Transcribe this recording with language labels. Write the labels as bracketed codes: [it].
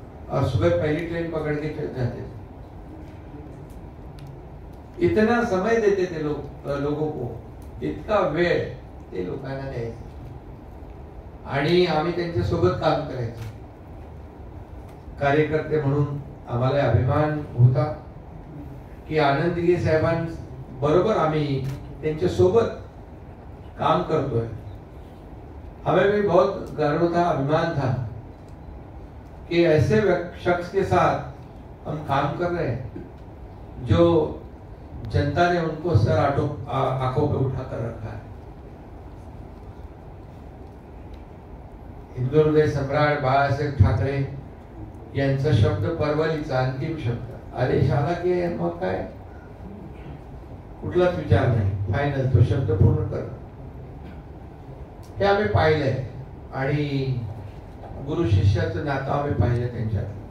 [hi] और सुबह पहली ट्रेन पकड़ के जाते थे. इतना समय देते थे लोगों को, [mr] इतका वेळ ते लोकांना द्यायचे आणि आम्ही त्यांच्या सोबत काम करायचो. कार्यकर्ते म्हणून आम्हाला अभिमान होता की आनंद दिघे साहेबांबरोबर आम्ही त्यांच्या सोबत काम करतोय। [hi] हमें भी बहुत गर्व था, अभिमान था कि ऐसे शख्स के साथ हम काम कर रहे हैं जो जनता ने उनको सर आंखों पे उठाकर रखा है। [mr] हिंदू हृदय सम्राट बाळासाहेब ठाकरे यांचा शब्द परवलीचा अंतिम शब्द आदेश आला की मग काय कुठलाच विचार नाही, फायनल तो शब्द पूर्ण कर, हे आम्ही पाहिलंय आणि गुरु शिष्याचं नातं आम्ही पाहिलं त्यांच्यात।